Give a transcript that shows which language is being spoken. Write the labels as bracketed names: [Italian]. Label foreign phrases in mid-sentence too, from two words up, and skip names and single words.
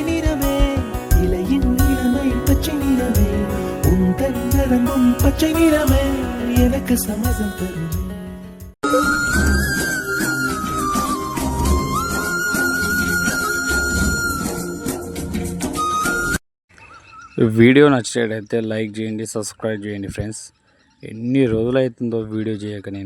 [Tamil] நிறமே இலையின் நிறமை பச்சை நிறமே உந்தன் நரம்பும் பச்சை நிறமே எனக்கு சம்மதம் தருமே. [Telugu] వీడియో నచ్చినట్లయితే లైక్ చేయండి, సబ్స్క్రైబ్ చేయండి ఫ్రెండ్స్. ఎన్ని రోజులు అవుతుందో వీడియో చేయక నేను.